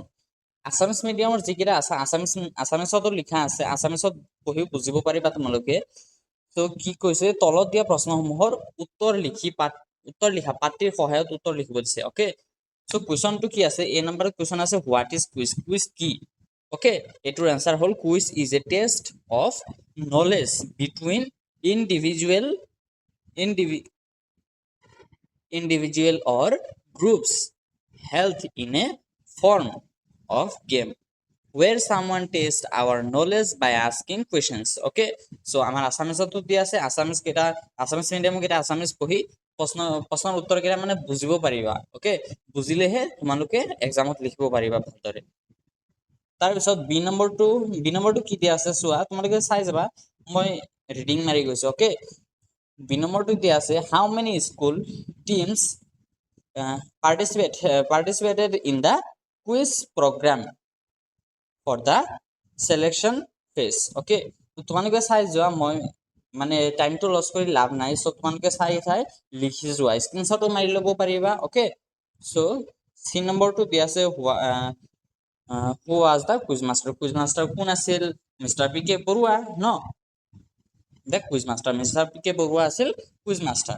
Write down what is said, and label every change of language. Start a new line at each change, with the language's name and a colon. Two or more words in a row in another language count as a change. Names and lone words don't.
Assamese: আছামিছ মিডিয়ামৰ যিকেইটা আছে আছামিছতো লিখা আছে, আছামিছত পঢ়িও বুজিব পাৰিবা তোমালোকে। তো কি কৈছে, তলত দিয়া প্ৰশ্নসমূহৰ উত্তৰ লিখা পাত্ৰীৰ সহায়ত উত্তৰ লিখিব দিছে। অ'কে, চ' কুৱেশ্যনটো কি আছে? এ নম্বৰত কুৱেশ্যন আছে
English: what is quiz?
Assamese: কুইজ কি? অ'কে, এইটোৰ এনচাৰ হ'ল
English: quiz is a test of knowledge between individual or groups held in a form of game where someone tests our knowledge by asking questions. Okay, so
Assamese: আমাৰ আছামিছতো দিয়া আছে, আছামিছ মিডিয়াম কেইটা আছামিছ পঢ়ি প্ৰশ্নৰ উত্তৰ কেইটা মানে বুজিব পাৰিবা। অ'কে, বুজিলেহে তোমালোকে এক্সামত লিখিব পাৰিবা ভালদৰে। তাৰপিছত বি নম্বৰটো কি দিয়া আছে চোৱা, তোমালোকে চাই যাবা, মই ৰিডিং মাৰি গৈছো। অ'কে, বি নম্বৰটো দিয়া আছে
English: how many school teams participated in the quiz program for the selection phase.
Assamese: Okay, তোমালোকে চাই যোৱা, মই মানে টাইমটো লছ কৰি লাভ নাই। চ' তোমালোকে চাই লিখি যোৱা, স্ক্ৰীনশ্বটো মাৰি ল'ব পাৰিবা। অ'কে, চ' চি নম্বৰটো দিয়া আছে
English: who was the quiz master
Assamese: কোন আছিল? মিষ্টাৰ পি কে বৰুৱা ন,
English: the quiz master
Assamese: মিষ্টাৰ পি কে বৰুৱা আছিল কুইজ মাষ্টাৰ।